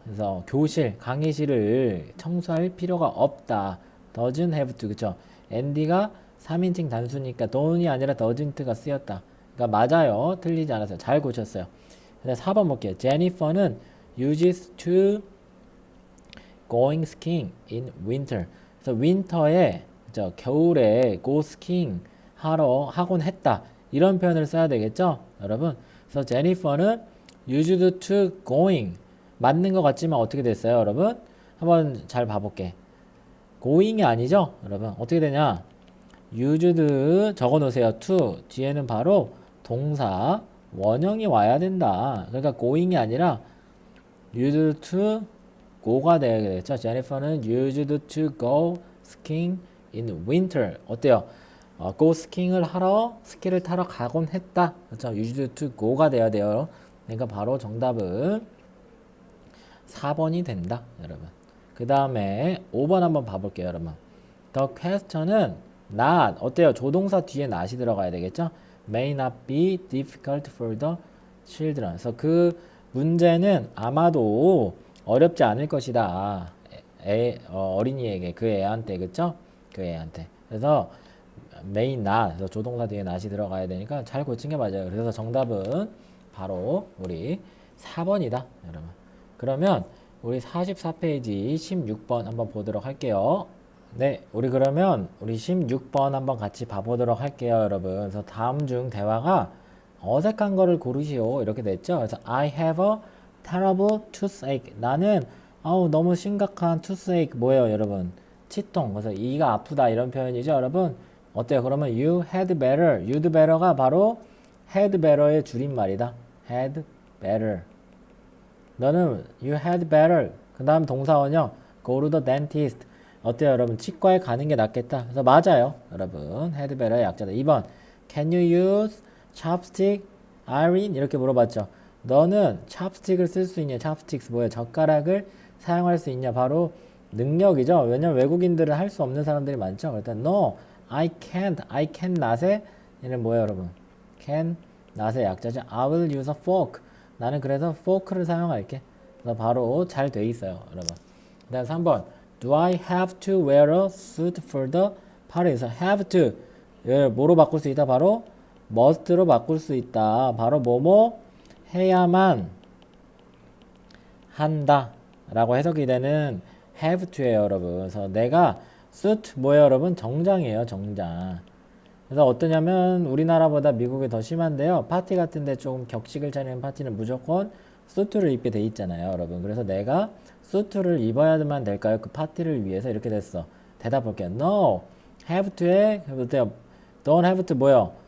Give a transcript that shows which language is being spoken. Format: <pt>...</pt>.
<ko>그래서 교실, 강의실을 청소할 필요가 없다.</ko> <en>doesn't have to.</en> <ko>그쵸? 앤디가 3인칭 단수니까 don't이 아니라 doesn't가 쓰였다. 그러니까 맞아요. 틀리지 않았어요. 잘 고쳤어요. 그다음 4번 볼게요.</ko> <en>Jennifer는 uses to going skiing in winter.</en> <ko>그래서 윈터에 그죠? 겨울에 go skiing 하곤 했다. 이런 표현을 써야 되겠죠, 여러분? 그래서 Jennifer는</ko> <en>used to going</en> <ko>맞는 것 같지만 어떻게 됐어요, 여러분? 한번 잘 봐볼게. going이 아니죠, 여러분? 어떻게 되냐? used 적어 놓으세요. to 뒤에는 바로 동사 원형이 와야 된다. 그러니까 going이 아니라 used to go가 되겠죠.</ko> <en>Jennifer는 used to go skiing in winter.</en> <ko>어때요? go skiing을 하러 스키를 타러 가곤 했다. 그렇죠? used to go가 돼야 돼요. 그러니까 바로 정답은 4번이 된다, 여러분. 그 다음에 5번 한번 봐볼게요, 여러분.</ko> <en>The question은 not</en> <ko>어때요? 조동사 뒤에 not이 들어가야 되겠죠?</ko> <en>May not be difficult for the children.</en> <ko>그래서 그 문제는 아마도 어렵지 않을 것이다. 어린이에게 그 애한테 그쵸? 그 애한테. 그래서 may not 그래서 조동사 뒤에 not이 들어가야 되니까 잘 고친 게 맞아요. 그래서 정답은 바로 우리 4번이다, 여러분. 그러면 우리 44페이지 16번 한번 보도록 할게요. 네, 우리 그러면 우리 16번 한번 같이 봐보도록 할게요, 여러분. 그래서 다음 중 대화가 어색한 거를 고르시오. 이렇게 됐죠? 그래서</ko> <en>I have a terrible toothache.</en> <ko>나는 너무 심각한 toothache 뭐예요, 여러분? 치통. 그래서 이가 아프다 이런 표현이죠, 여러분. 어때요?</ko> <en>그러면 you had better. you'd better가 바로 had better의</en> <ko>줄임말이다.</ko> <en>had better.</en> <ko>너는</ko> <en>you had better.</en> <ko>그 다음 동사원요.</ko> <en>go to the dentist.</en> <ko>어때요, 여러분? 치과에 가는 게 낫겠다. 그래서 맞아요, 여러분.</ko> <en>had better의 약자다. 2번. Can you use chopstick, Irene?</en> <ko>이렇게 물어봤죠. 너는 chopstick을 쓸 수 있냐? chopsticks 뭐예요? 젓가락을 사용할 수 있냐? 바로 능력이죠. 왜냐면 외국인들은 할 수 없는 사람들이 많죠.</ko> <en>일단 no, I can't. I can not</en> <ko>의 얘는 뭐예요, 여러분? can not의 약자죠.</ko> <en>I will use a fork.</en> <ko>나는 그래서 fork를 사용할게. 그래서 바로 잘 돼 있어요, 여러분. 그 다음 3번.</ko> <en>Do I have to wear a suit for the party?</en> <ko>그래서 have to 얘를 뭐로 바꿀 수 있다? 바로 must로 바꿀 수 있다. 바로 뭐뭐 해야만 한다 라고 해석이 되는 have to예요, 여러분. 그래서 내가 suit 뭐예요, 여러분? 정장이에요, 정장. 그래서 어떠냐면 우리나라보다 미국이 더 심한데요. 파티 같은데 좀 격식을 차리는 파티는 무조건 수트를 입게 돼 있잖아요, 여러분. 그래서 내가 수트를 입어야만 될까요? 그 파티를 위해서 이렇게 됐어. 대답 볼게요.</ko> <en>No, have to에 don't have to</en> <ko>뭐요?</ko>